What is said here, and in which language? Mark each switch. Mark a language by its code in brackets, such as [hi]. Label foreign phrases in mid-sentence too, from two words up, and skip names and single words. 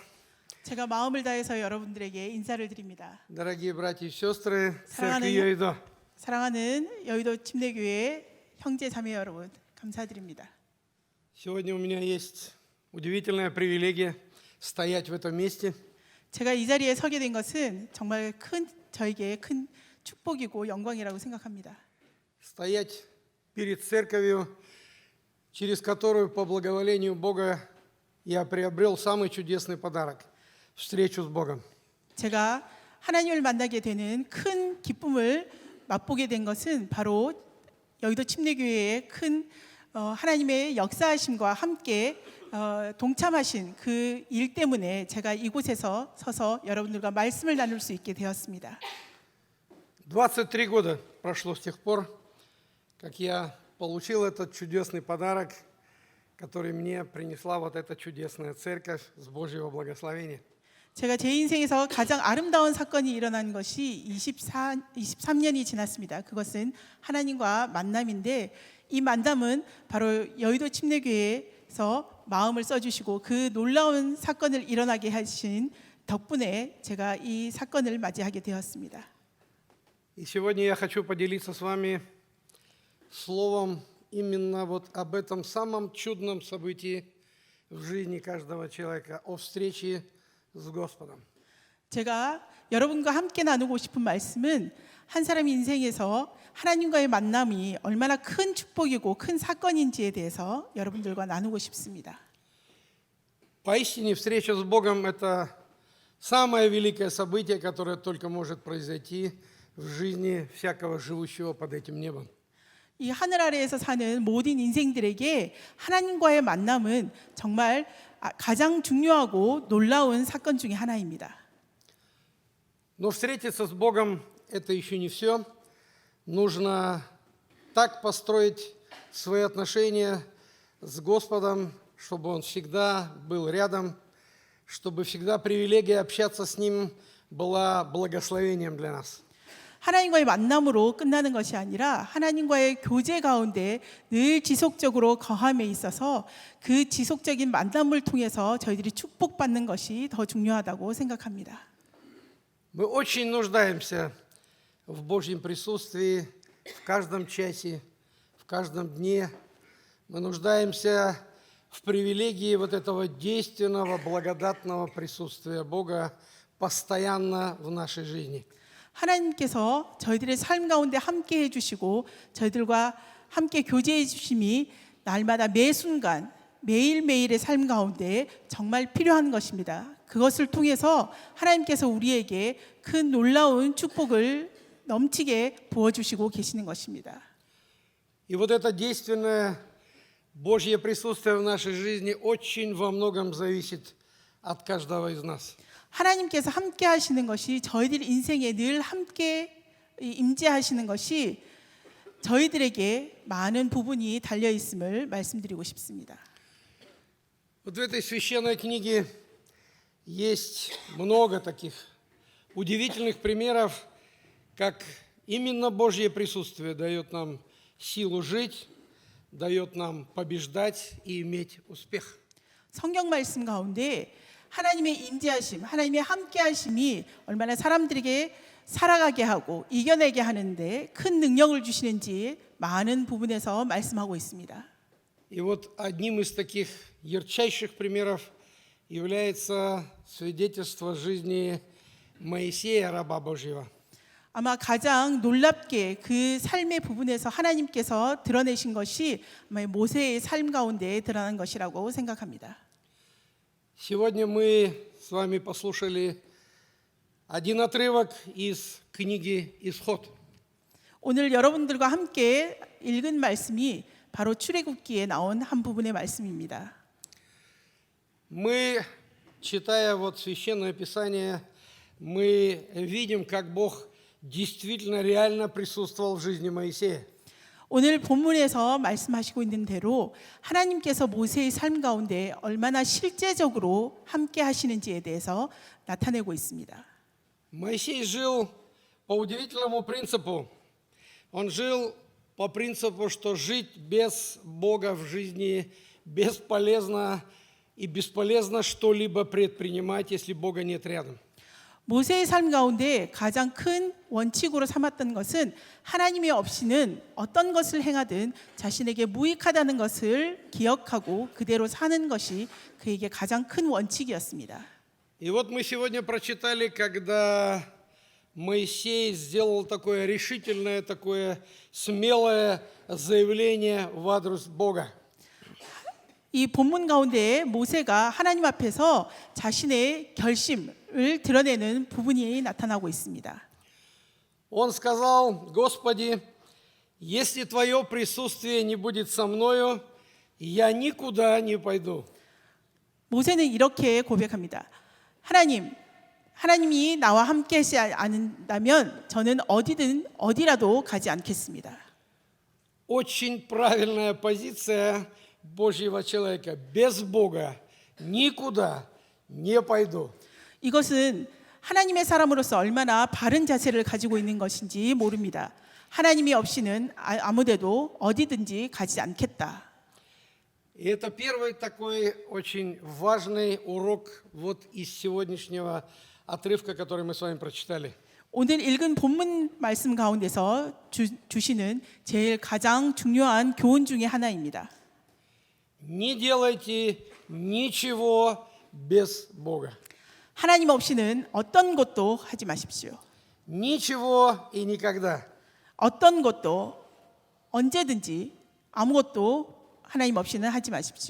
[ko] 제가 마음을 다해서 여러분들에게 인사를 드립니다. [ru] дорогие братья и сестры, [ko] 사랑하는 [ru] церкви Йойдо. [ko] 사랑하는 여의도 침례교회 형제 자매 여러분, 감사드립니다. [ru] Сегодня у меня есть удивительная привилегия стоять в этом месте [ko] 제가 이 자리에 서게 된 것은 정말 저에게 큰 축복이고 영광이라고 생각합니다. [ru] стоять перед церковью, через которую по благоволению Бога я приобрел самый чудесный подарок – встречу с Богом. [ko] 제가 하나님을 만나게 되는 큰 기쁨을 맛보게 된 것은 바로 여의도 침례교회의 큰 하나님의 역사하심과 함께 동참하신 그 일 때문에 제가 이곳에서 서서 여러분들과 말씀을 나눌 수 있게 되었습니다. [ru] 23 года прошло с тех пор, как я получил этот чудесный подарок, который мне принесла вот эта чудесная церковь с Божьего благословения. [ko] 제가 제 인생에서 가장 아름다운 사건이 일어난 것이 23년이 지났습니다. 그것은 하나님과 만남인데 이 만남은 바로 여의도 침례교회에서 마음을 써주시고 그 놀라운 사건을 일어나게 하신 덕분에 제가 이 사건을 맞이하게 되었습니다. [ru] И сегодня я хочу поделиться с вами словом именно вот об этом самом чудном событии в жизни каждого человека, о встрече с Господом. [ko] 제가 여러분과 함께 나누고 싶은 말씀은 한 사람 인생에서 하나님과의 만남이 얼마나 큰 축복이고 큰 사건인지에 대해서 여러분들과 나누고 싶습니다. [ru] Поистине встреча с Богом – это самое великое событие, которое только может произойти в жизни всякого живущего под этим небом. [ko] 이 하늘 아래에서 사는 모든 인생들에게 하나님과의 만남은 정말 가장 중요하고 놀라운 사건 중에 하나입니다. [ru] Но встретиться с Богом – это еще не все. Нужно так построить свои отношения с Господом, чтобы Он всегда был рядом, чтобы всегда привилегия общаться с Ним была благословением для нас. [ko] 하나님과의 만남으로 끝나는 것이 아니라 하나님과의 교제 가운데 늘 지속적으로 거함에 있어서 그 지속적인 만남을 통해서 저희들이 축복받는 것이 더 중요하다고 생각합니다. [ru] Мы очень нуждаемся в Божьем присутствии в каждом часе, в каждом дне. Мы нуждаемся в привилегии вот этого действенного, благодатного присутствия Бога постоянно в нашей жизни. [ko] 하나님께서 저희들의 삶 가운데 함께 해주시고 저희들과 함께 교제해 주심이 날마다 매 순간 매일매일의 삶 가운데 정말 필요한 것입니다. 그것을 통해서 하나님께서 우리에게 큰 놀라운 축복을 넘치게 부어주시고 계시는 것입니다. [ru] И вот это действенное Божье присутствие в нашей жизни очень во многом зависит от каждого из нас. [ko] 하나님께서 함께 하시는 것이 저희들 인생에 늘 함께 임재하시는 것이 저희들에게 많은 부분이 달려 있음을 말씀드리고 싶습니다. [ru] Вот в этой священной книге есть много таких удивительных примеров, как именно Божье присутствие дает нам силу жить, дает нам побеждать и иметь успех. [ko] 성경 말씀 가운데 하나님의 임재하심, 하나님의 함께하심이 얼마나 사람들에게 살아가게 하고 이겨내게 하는데 큰 능력을 주시는지 많은 부분에서 말씀하고 있습니다. [ru] И вот одним из таких ярчайших примеров является свидетельство жизни Моисея, раба Божьего. [ko] 아마 가장 놀랍게 그 삶의 부분에서 하나님께서 드러내신 것이 아마 모세의 삶 가운데 드러난 것이라고 생각합니다. [ru] Сегодня мы с вами послушали один отрывок из книги «Исход». [ko] 오늘 여러분들과 함께 읽은 말씀이 바로 출애굽기에 나온 한 부분의 말씀입니다. [ru] Мы, читая вот Священное Писание, мы видим, как Бог действительно реально присутствовал в жизни Моисея. [ko] 오늘 본문에서 말씀하시고 있는 대로 하나님께서 모세의 삶 가운데 얼마나 실제적으로 함께 하시는지에 대해서 나타내고 있습니다. [ru] Моисей жил по удивительному принципу. Он жил по принципу, что жить без Бога в жизни бесполезно и бесполезно что-либо предпринимать, если Бога нет рядом. [ko] 모세의 삶 가운데 가장 큰 원칙으로 삼았던 것은 하나님이 없이는 어떤 것을 행하든 자신에게 무익하다는 것을 기억하고 그대로 사는 것이 그에게 가장 큰 원칙이었습니다. [ru] И вот мы сегодня прочитали, когда Моисей сделал такое решительное, такое смелое заявление в адрес Бога. [ko] 이 본문 가운데 모세가 하나님 앞에서 자신의 결심을 드러내는 부분이 나타나고 있습니다. [ru] Он сказал: «Господи, если Твое присутствие не будет со мною, я никуда не пойду». [ko] 모세는 이렇게 고백합니다. 하나님이 나와 함께 하지 않는다면 저는 어디라도 가지 않겠습니다. [ru] Очень правильная позиция Божьего человека. Без Бога никуда не пойду. [ko] 이것은 하나님의 사람으로서 얼마나 바른 자세를 가지고 있는 것인지 모릅니다. 하나님이 없이는 아무데도 어디든지 가지 않겠다. [ru] И это первый такой очень важный урок вот из сегодняшнего отрывка, который мы с вами прочитали. [ko] 오늘 읽은 본문 말씀 가운데서 주시는 제일 가장 중요한 교훈 중에 하나입니다. [ru] Не делайте ничего без Бога. [ko] 하나님 없이는 어떤 것도 하지 마십시오. [ru] Ничего и никогда. [ko] 어떤 것도 언제든지 아무것도 하나님 없이는 하지 마십시오.